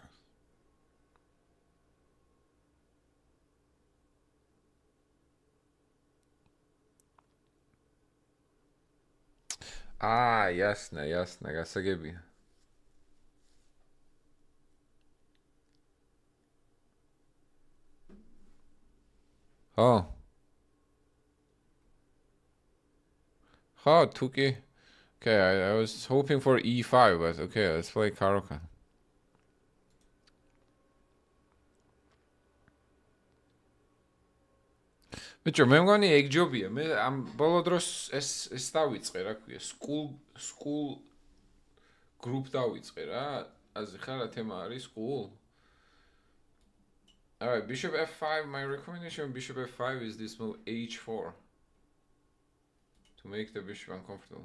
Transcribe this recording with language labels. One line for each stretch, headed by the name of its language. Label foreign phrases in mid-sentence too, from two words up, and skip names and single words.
Russian: Ясно,
Georgian: გასაგებია. თუკი.
English: Okay, I was hoping for e5, but okay, let's play Karoka.
Georgian: ბიჭო, მე მგონი ეგ ჯობია. მე ამ ბოლო დროს ეს დავიწყე, რა ქვია,
English: school group
Georgian: დავიწყე რა. აზრი ხარ რა თემა არის school?
English: Alright, bishop f5. My recommendation on bishop f5 is this move h4 to make the bishop uncomfortable.